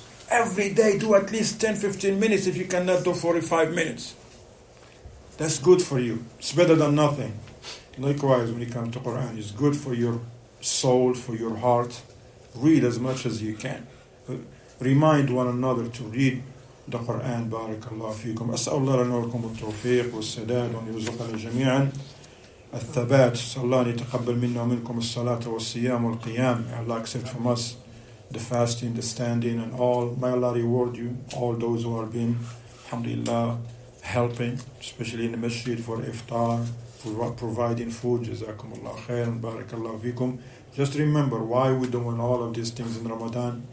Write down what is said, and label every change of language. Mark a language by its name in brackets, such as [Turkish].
[English] Every day, do at least 10, 15 minutes if you cannot do 45 minutes. That's good for you. It's better than nothing. Likewise, when it comes to Quran, it's good for your soul, for your heart. Read as much as you can. Remind one another to read the Quran. Barakallahu fikum. [Arabic] أسأل الله لنا ولكم التوفيق والسداد وأن يرزقنا جميعا الثبات. أسأل الله أن يتقبل منا ومنكم الصلاة والصيام والقيام. [English] May Allah accept from us the fasting, the standing, and all. May Allah reward you, all those who have been, alhamdulillah, helping, especially in the masjid for iftar, providing food. Jazakumullah khairan, barakallahu fikum. Just remember why we're doing all of these things in Ramadan.